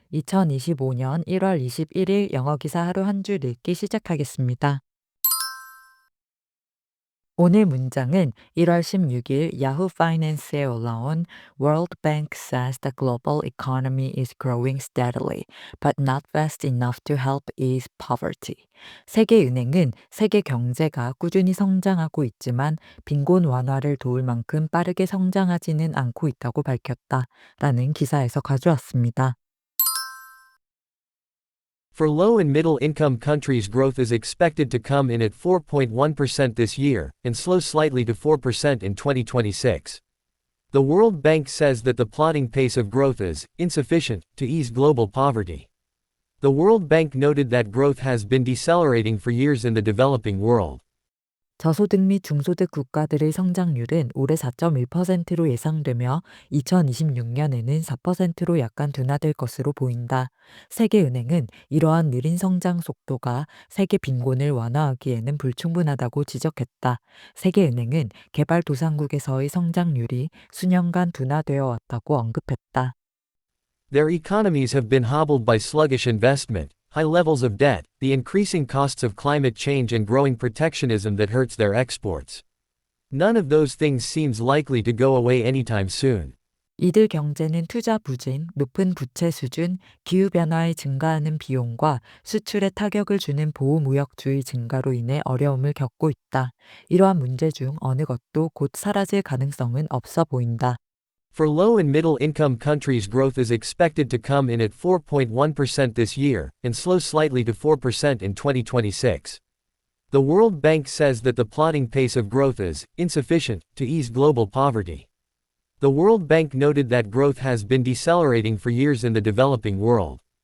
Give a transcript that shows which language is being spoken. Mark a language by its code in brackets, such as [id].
[ko] 2025년 1월 21일 영어 기사 하루 한 줄 읽기 시작하겠습니다. 오늘 문장은 1월 16일 야후 파이낸스에 올라온 [en] World Bank says the global economy is growing steadily, but not fast enough to help ease poverty. [ko] 세계은행은 세계 경제가 꾸준히 성장하고 있지만 빈곤 완화를 도울 만큼 빠르게 성장하지는 않고 있다고 밝혔다. 라는 기사에서 가져왔습니다. [en] For low and middle income countries, growth is expected to come in at 4.1% this year, and slow slightly to 4% in 2026. The World Bank says that the plodding pace of growth is insufficient to ease global poverty. The World Bank noted that growth has been decelerating for years in the developing world. [ko] 저소득 및 중소득 국가들의 성장률은 올해 4.1%로 예상되며 2026년에는 4%로 약간 둔화될 것으로 보인다. 세계은행은 이러한 느린 성장 속도가 세계 빈곤을 완화하기에는 불충분하다고 지적했다. 세계은행은 개발도상국에서의 성장률이 수년간 둔화되어 왔다고 언급했다. [en] Their economies have been hobbled by sluggish investment, high levels of debt, the increasing costs of climate change, and growing protectionism that hurts their exports. None of those things seems likely to go away anytime soon. [ko] 이들 경제는 투자 부진, 높은 부채 수준, 기후변화에 증가하는 비용과 수출에 타격을 주는 보호무역주의 증가로 인해 어려움을 겪고 있다. 이러한 문제 중 어느 것도 곧 사라질 가능성은 없어 보인다. [en] For low and middle income countries, growth is expected to come in at 4.1% this year, and slow slightly to 4% in 2026. The World Bank says that the plodding pace of growth is insufficient to ease global poverty. The World Bank noted that growth has been decelerating for years in the developing world.